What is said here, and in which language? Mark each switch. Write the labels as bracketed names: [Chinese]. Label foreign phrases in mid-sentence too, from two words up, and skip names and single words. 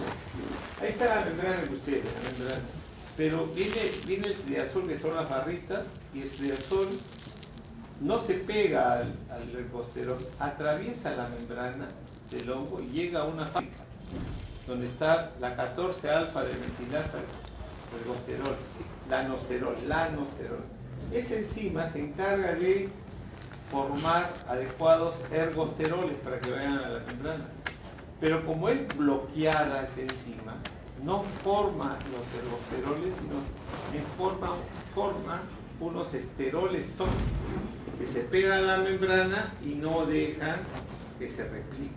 [Spanish] Ahí está la membrana de ustedes, la membrana. Pero viene el triazol, que son las barritas, y el triazol no se pega al ergosterol, atraviesa la membrana del hongo y llega a una fábrica donde está la 14 alfa de metilasa ergosterol, lanosterol. Esa enzima se encarga de formar adecuados ergosteroles para que vayan a la membrana. Pero como es bloqueada esa enzima, no forma los ergosteroles, sino forma unos esteroles tóxicos que se pegan a la membrana y no dejan que se replique.